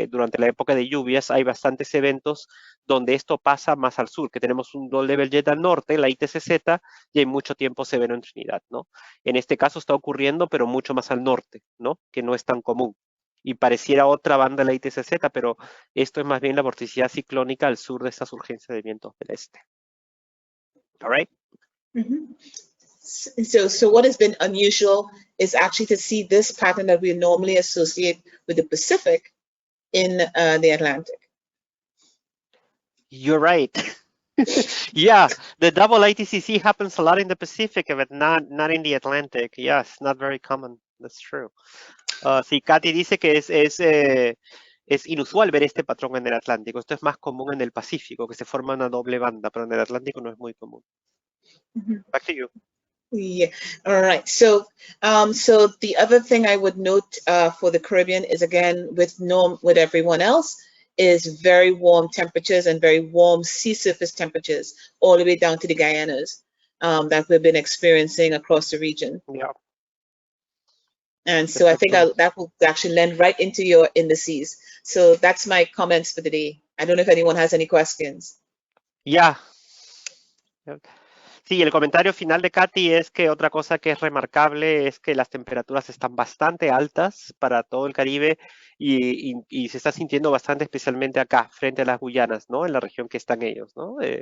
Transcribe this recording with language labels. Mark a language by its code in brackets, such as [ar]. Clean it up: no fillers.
[es] Durante la época de lluvias hay bastantes eventos donde esto pasa más al sur, que tenemos un low level jet al norte, la ITCZ, y hay mucho tiempo severo en Trinidad, ¿no? En este caso está ocurriendo, pero mucho más al norte, ¿no? Que no es tan común. Y pareciera otra banda de la ITCZ, pero esto es más bien la vorticidad ciclónica al sur de esta surgencia de vientos del este. [en] All right? Mhm. So what has been unusual is actually to see this pattern that we normally associate with the Pacific in the Atlantic. You're right. Yeah, the double ITCC happens a lot in the Pacific, but not in the Atlantic. Yes, not very common. That's true. [es] Sí, Katy dice que es inusual ver este patrón en el Atlántico. Esto es más común en el Pacífico, que se forma una doble banda, pero en el Atlántico no es muy común. [en] Back to you. Yeah. All right. So, so the other thing I would note for the Caribbean is, again, with everyone else, is very warm temperatures and very warm sea surface temperatures all the way down to the Guyanas that we've been experiencing across the region. Yeah. And so I think that will actually lend right into your indices. So that's my comments for today. I don't know if anyone has any questions. Yeah. [es] Sí, el comentario final de Katy es que otra cosa que es remarcable es que las temperaturas están bastante altas para todo el Caribe y se está sintiendo bastante especialmente acá, frente a las Guyanas, ¿no? En la región que están ellos, ¿no?